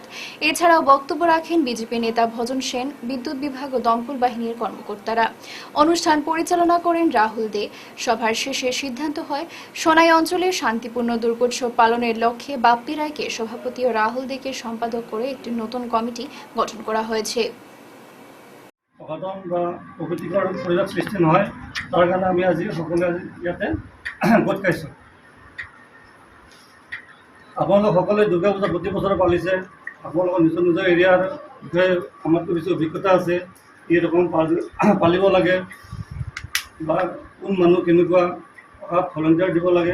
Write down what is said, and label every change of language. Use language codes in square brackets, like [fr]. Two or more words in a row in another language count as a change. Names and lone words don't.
[bn] এছাড়াও বক্তব্য রাখেন বিজেপি নেতা ভজন সেন, বিদ্যুৎ বিভাগ ও দমকল বাহিনীর কর্মকর্তারা। অনুষ্ঠান পরিচালনা করেন রাহুল দে। সভার শেষে সিদ্ধান্ত হয় সোনাই অঞ্চলে শান্তিপূর্ণ দুর্গোৎসব পালনের লক্ষ্যে বাপ্পি রায়কে সভাপতি ও রাহুল দেকে সম্পাদক করে একটি নতুন কমিটি গঠন করা হয়েছে। [as] অঘটন বা অপ্ৰীতিকৰ পৰিৱেশ সৃষ্টি নহয়, তাৰ কাৰণে আমি আজি সকলোৱে ইয়াতে গোট খাইছোঁ। আপোনালোক সকলোৱে দুৰ্গা পূজা প্ৰতি বছৰে পালিছে। আপোনালোকৰ নিজৰ নিজৰ এৰিয়াৰ বিষয়ে আমাতকৈ বেছি অভিজ্ঞতা আছে, কি ৰকম পালিব লাগে বা কোন মানুহ কেনেকুৱা ভলণ্টিয়াৰ দিব লাগে।